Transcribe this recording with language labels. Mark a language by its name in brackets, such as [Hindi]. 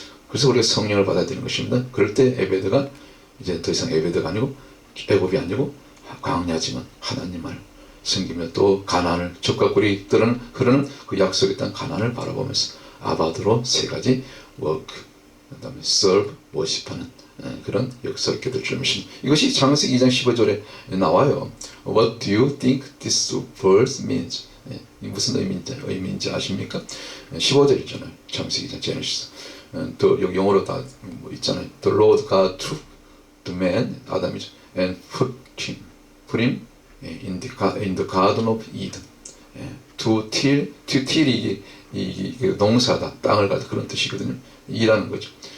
[Korean] 그래서 우리가 성령을 받아야 되는 것입니다. 그럴 때 에베드가 이제 더 이상 에베드가 아니고 애굽이 아니고 광야지만 하나님을 섬기며 또 가나안을 적과 꿀이 흐르는 그 약속의 땅 가나안을 바라보면서 아바드로 세 가지 워크, 그 다음에 serve, worship하는 그런 역사를 있게 될 줄 믿습니다. 이것이 창세기 2장 15절에 나와요. [English] What do you think this verse means? [Korean] 무슨 의미인지 아십니까? 15절이잖아요. 창세기 2장 제네시스. 또 여기 영어로 다 있잖아요. [English] The Lord God took the man, 아담이죠, and put him in the garden of Eden. [Korean] To till이 이 농사다, 땅을 가다 그런 뜻이거든요. 일하는 거죠.